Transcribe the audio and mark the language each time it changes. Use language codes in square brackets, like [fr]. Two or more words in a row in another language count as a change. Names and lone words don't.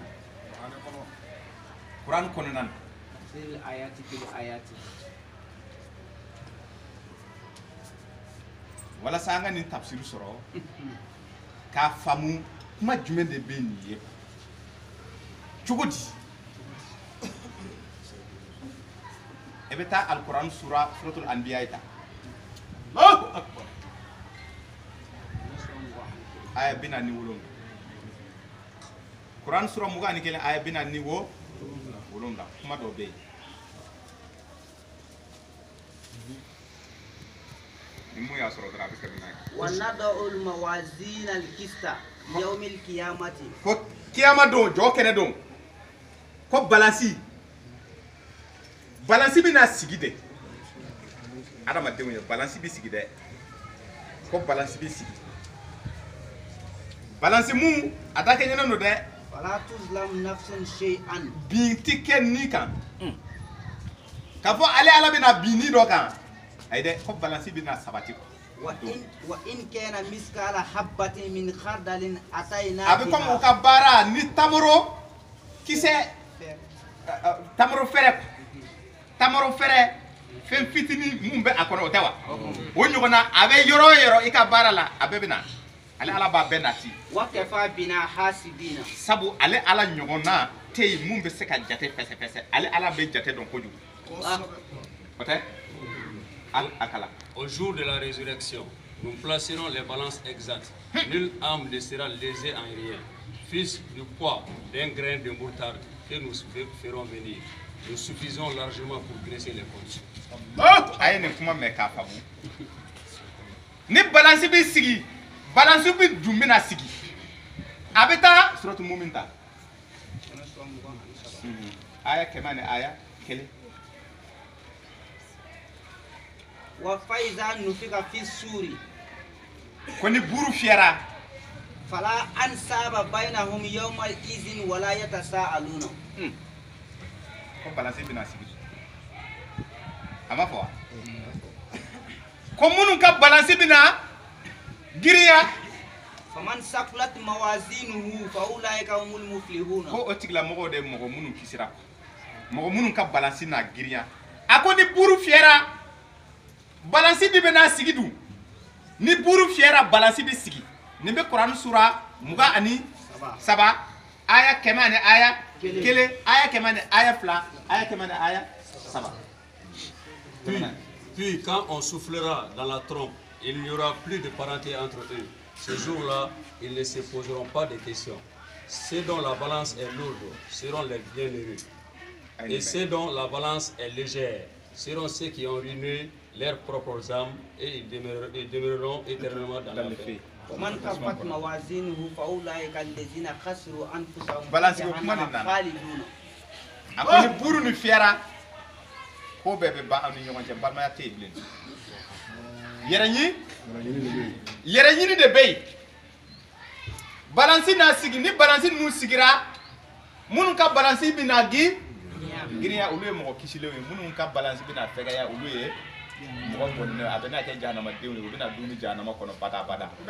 [bm] kuran kɔnɔna na walasa an ka nin tafsiri sɔrɔ k'a faamu kuma jumɛn de bɛ nin ye cogo di e bɛ taa alikuran suratul anbiya ye ta [ar] الله أكبر [bm] aya 47 kuran sura 21 aya 47 kuma dɔ bɛ yen ni mun y'a sɔrɔ dɔrɔn a bɛ kɛ n'a ye [ar] ونضع الموازين القسط يوم القيامة [bm] ko kiyama don jɔ kɛnɛ don ko balansi bɛna sigi de adamadenw ye balansi bɛ sigi dɛ ko balansi bɛ sigi balansi mun a da kɛɲɛnen don dɛ [ar] فلا تظلم نفس شيئا [bm] bin ti kɛ ni kan k'a fɔ ale ala bɛna bin ni dɔ kan ayi dɛ ko balansi bɛna sabati [ar] وإن كان مثقال حبة من خردل أتينا [bm] a bɛ komi u ka baara ni tamaro kisɛ tamaro fɛrɛ fɛn fitinin mun bɛ a kɔnɔ o tɛ wa o ɲɔgɔnna a bɛ yɔrɔ o yɔrɔ i ka baara la a bɛɛ bɛ na ale ala b'a bɛɛ nati [ar] وكفى بنا حاسبين [bm] sabu ale ala ɲɔgɔnna tɛ yen mun bɛ se ka jate fɛsɛfɛsɛ ale ala bɛ jate dɔn kojugu o tɛ a kala [fr] Au jour de la résurrection, nous placerons les balances exactes. Nulle âme ne sera lésée en rien. Fils du poids d'un grain de moutarde que nous ferons venir. Nous suffisons largement pour dresser les comptes. [bm] Aye ne kuma mɛ k'a faamu ni balansi bɛ sigi balansi bɛ dun bɛna sigi a bɛ taa suratu mumin ta aya kɛmɛ ni aya kelen [ar] وإذا نفخ في الصور [bm] ko ni buru fiyɛra [ar] فلا أنساب بينهم يومئذ ولا يتساءلون [bm] ko balansi bɛna sigi a ma fɔ wa ko minnu ka balansi bɛna giriya [ar] فمن ثقلت موازينه فأولئك هم المفلحون [bm] ko o tigilamɔgɔw de mɔgɔ minnu kisira mɔgɔ minnu ka balansi na giriya a ko ni buru fiyɛra balansi de bɛna sigi dun ni buru fiyɛra balansi bɛ sigi nin bɛ Kurani sura 23 aya kɛmɛ ani aya kelen aya kɛmɛ ani aya fila aya kɛmɛ ani aya 3. [fr] Puis, quand on soufflera dans la trompe, il n'y aura plus de parenté entre eux. Ce jour-là, ils ne se poseront pas de questions. Ceux dont la balance est lourde seront les bienheureux. Et ceux dont la balance est légère seront ceux qui ont ruiné leurs propres âmes et ils demeureront éternellement dans la paix. [ar] ومن خفت موازينه فأولئك الذين خسروا أنفسهم [bm] balance ko kuma nin nana a ko ni buru ni fiyɛra ko bɛɛ bɛ ban aw ni ɲɔgɔn cɛ balimaya tɛ yen bilen yɛrɛ ɲini de bɛ yen balansi n'a sigi ni balansi ninnu sigira minnu ka balansi bɛna girinya olu ye mɔgɔ kisilenw ye minnu ka balansi bɛna fɛgɛya olu ye mɔgɔ bɔnnen a bɛna kɛ jahanamadenw ye u bɛna dun ni jahanama kɔnɔ bada